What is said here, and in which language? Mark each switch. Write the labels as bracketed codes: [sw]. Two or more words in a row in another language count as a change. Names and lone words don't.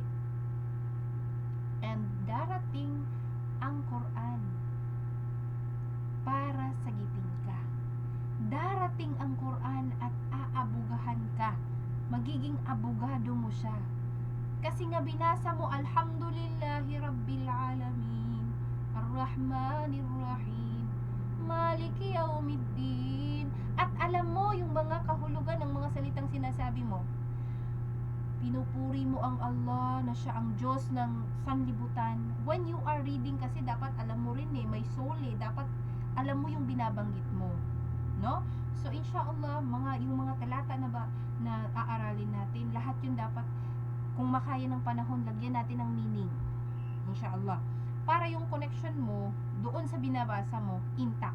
[tl] And darating ang Quran para sagitin ka. Darating ang Quran at aabugahan ka. Magiging abogado mo siya. Kasi nga binasa mo, [ar] الحمد لله رب العالمين الرحمن الرحيم مالك يوم الدين. [tl] At alam mo yung mga kahulugan ng mga salitang sinasabi mo. Pinupuri mo ang Allah na siya ang Diyos ng sanlibutan. [en] When you are reading [tl] kasi dapat alam mo rin may soul dapat alam mo yung binabanggit mo. No? So inshallah, yung mga talata na aaralin natin, lahat yun dapat, kung makaya ng panahon, lagyan natin ng meaning. Inshallah. Para yung connection mo doon sa binabasa mo, intact.